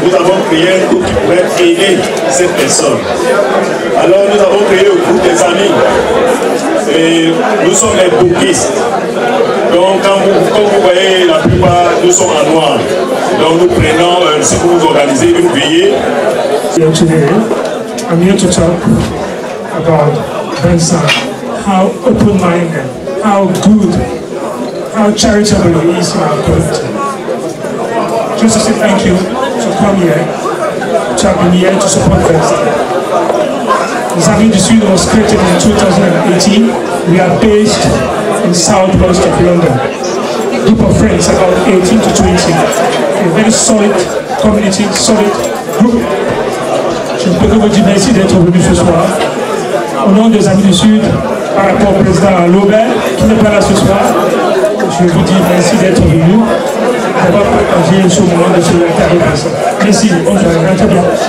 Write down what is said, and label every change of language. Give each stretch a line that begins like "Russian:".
French: Nous avons créé un groupe qui pourrait aider cette personne. Alors nous avons créé le groupe des amis. Et nous sommes les bouquistes. Donc, comme vous voyez, la plupart, nous sommes en noir. Donc, nous prenons, si vous vous organisez, une veillée.
English: Today, I'm here to talk about Vincent, how open-minded, how good, how charitable he is in our community. Just to say thank you to come here, to have been here to support Vincent. The Amis du Sud was created in 2018. We are based in southwest of London. A group of friends, about 18 to 20. A very solid community, solid group.
French: Je ne peux que vous dire merci d'être venu ce soir. Au nom des Amis du Sud, par rapport au président Lobert, qui n'est pas là ce soir, je vous dis merci d'être venu, d'avoir partagé ce moment de solidarité avec Vincent. Merci, bonjour, très bien.